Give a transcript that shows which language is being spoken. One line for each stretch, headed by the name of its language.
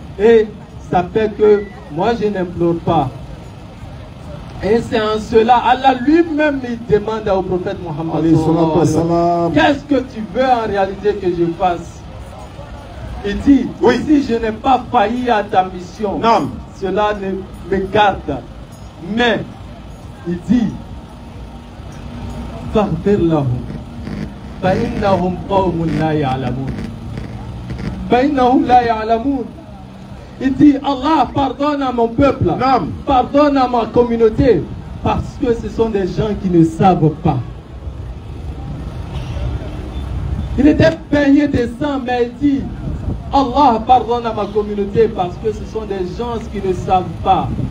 French: Et ça fait que moi je n'implore pas. Et c'est en cela, Allah lui-même il demande au prophète Muhammad qu'est-ce que tu veux en réalité que je fasse? Il dit, oui, si je n'ai pas failli à ta mission, non, cela ne me garde. Mais, il dit,
Arabic: فاغفر لهم فإنهم قوم لا يعلمون فإنهم لا يعلمون.
French: Il dit, Allah, pardonne à mon peuple, non, pardonne à ma communauté, parce que ce sont des gens qui ne savent pas. Il était baigné de sang, mais il dit, Allah, pardonne à ma communauté, parce que ce sont des gens qui ne savent pas.